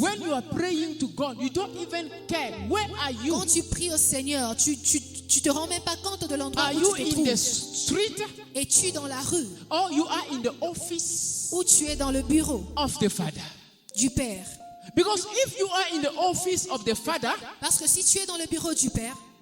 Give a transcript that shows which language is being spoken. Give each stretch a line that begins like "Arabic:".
English: When you are praying to God, you don't even care. Where are you?
French: Quand tu pries au Seigneur, tu te rends même pas compte de l'endroit
English: Are
French: où
English: you
French: tu te
English: in the
French: trouves.
English: street
French: Es-tu dans la rue
English: or you are in the office
French: ou tu es dans le bureau
English: of the Father?
French: du Père?
English: Because if you are in the office of the Father,
French: Parce que si tu es dans le bureau du Père,